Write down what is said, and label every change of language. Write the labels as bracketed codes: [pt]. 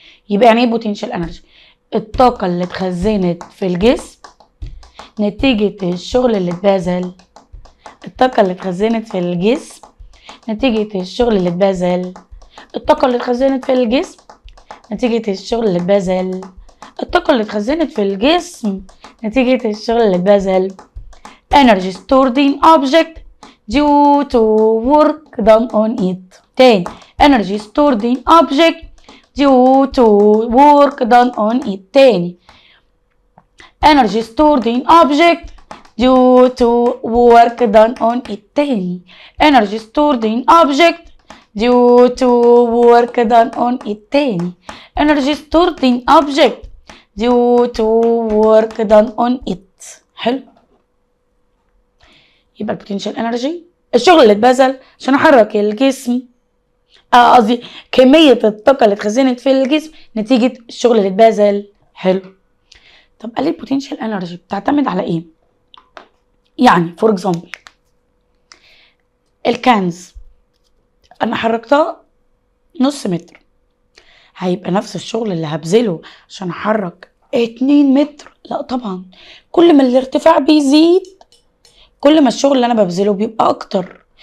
[ar] يبقى يعني ايه بوتنشال انرجي؟ الطاقة اللي اتخزنت في الجسم نتيجة الشغل اللي اتبذل. الطاقة اللي اتخزنت في الجسم نتيجة الشغل اللي اتبذل. الطاقة اللي اتخزنت في الجسم نتيجة الشغل اللي اتبذل. الطاقة اللي اتخزنت في الجسم نتيجة الشغل اللي اتبذل. [en] energy stored in object due to work done on it. تاني energy stored in object due to work done on it. تاني energy stored in object due to work done on it. تاني energy stored in object due to work done on it. تاني energy stored in object due to work done on it. [ar] حلو. يبقى البوتنشال انرجي الشغل اللي اتبذل عشان احرك الجسم، قصدي كمية الطاقة اللي اتخزنت في الجسم نتيجة الشغل اللي اتبذل. حلو. طب قال لي البوتنشال انرجي بتعتمد على ايه؟ يعني فور اكزامبل الكنز انا حركتها نص متر، هيبقى نفس الشغل اللي هبذله عشان احرك 2 متر؟ لا طبعا، كل ما الارتفاع بيزيد كل ما الشغل اللي انا ببذله بيبقى اكتر.